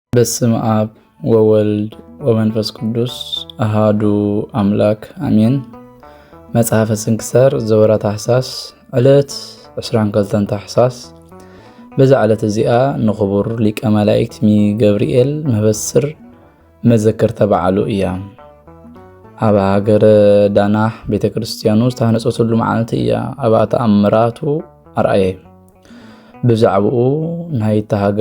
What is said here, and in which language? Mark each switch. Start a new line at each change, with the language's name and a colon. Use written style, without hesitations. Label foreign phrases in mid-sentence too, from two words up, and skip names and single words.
Geez: በስመ አብ ወወልድ ወመንፈስ ቅዱስ አሃዱ አምላክ አሜን። መጽሐፈ ስንክሳር ዘወርኃ ታኅሳስ ዕለት 22 ታኅሳስ።
Tigrinya: በዛ ዕለት እዚኣ ንኽቡር ሊቀ መላእክት ሚገብርኤል መበስር መዘከርተ በዓሉ እያ። ኣብ ሃገረ ዳናሕ ቤተ ክርስቲያኑ ዝተሃነፀትሉ መዓልቲ እያ። ኣብ ተኣምራቱ ኣርአየ ብዛዕባኡ ናይታ ሃገር